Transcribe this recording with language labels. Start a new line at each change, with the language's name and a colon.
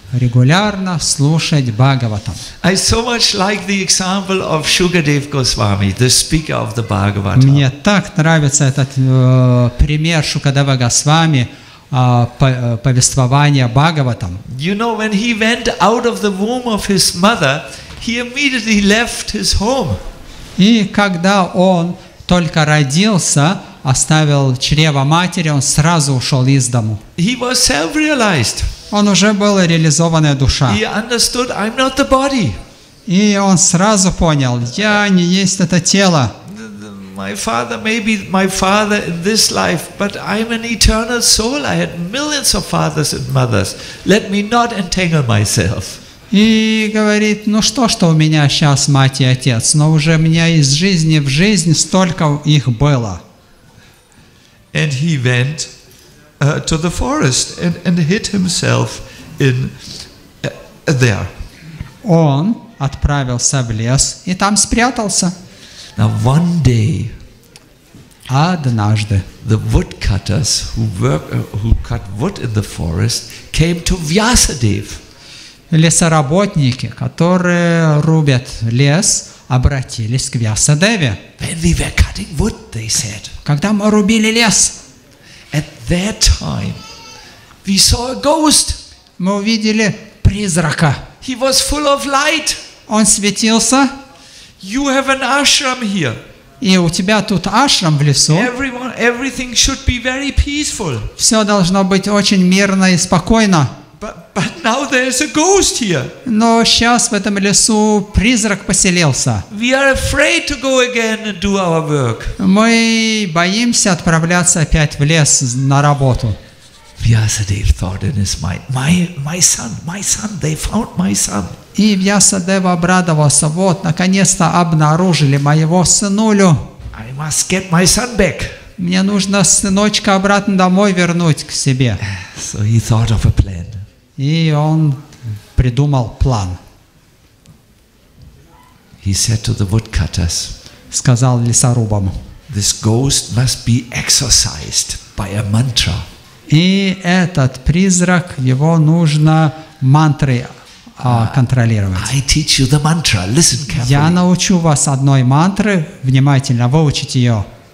Russian: Регулярно слушать Бхагаватам.
English: I so much like the example of Shukadev Goswami, the speaker of the Bhagavatam.
Russian: Мне так нравится этот пример Шукадева Госвами, повествования Бхагаватам.
English: You know, when he went out of the womb of his mother, he immediately left his home.
Russian: И когда он только родился, оставил чрево матери, он сразу ушел из дому.
English: He was self-realized.
Russian: Он уже был реализованная душа.
English: He understood, I'm not the body.
Russian: И он сразу понял, я не есть это тело.
English: My father may be my father in this life, but I'm an eternal soul. I had millions of fathers and mothers. Let me not entangle myself.
Russian: И говорит, ну что у меня сейчас мать и отец, но уже у меня из жизни в жизнь столько их было.
English: And he went to the forest and hid himself in there.
Russian: Он отправился в лес и там спрятался.
English: Now one day,
Russian: однажды
English: the woodcutters who cut wood in the forest came to Vyasadeva.
Russian: Лесоработники, которые рубят лес, обратились к Вьясадеве.
English: When we were cutting wood, they said,
Russian: когда мы рубили лес,
English: at that time, we saw a ghost.
Russian: Мы увидели призрака.
English: He was full of light.
Russian: Он светился.
English: You have an ashram here.
Russian: И у тебя тут ашрам в лесу.
English: Everything should be very peaceful.
Russian: Все должно быть очень мирно и спокойно.
English: But now there is a ghost here.
Russian: Но сейчас в этом лесу призрак поселился.
English: We are afraid to go again and do our work.
Russian: Мы боимся отправляться опять в лес на работу.
English: Vyasadeva thought in his mind, my son, they found my son.
Russian: И Вьясадева обрадовался, вот, наконец-то обнаружили моего сынулю.
English: I must get my son back.
Russian: Мне нужно сыночка обратно домой вернуть к себе.
English: So he thought of a plan.
Russian: И он придумал план.
English: He said to the woodcutters,
Russian: сказал лесорубам,
English: this ghost must be exorcised by a mantra.
Russian: И этот призрак, его нужно мантрой контролировать.
English: I teach you the mantra. Listen carefully.
Russian: Я научу вас одной мантры, внимательно выучите ее.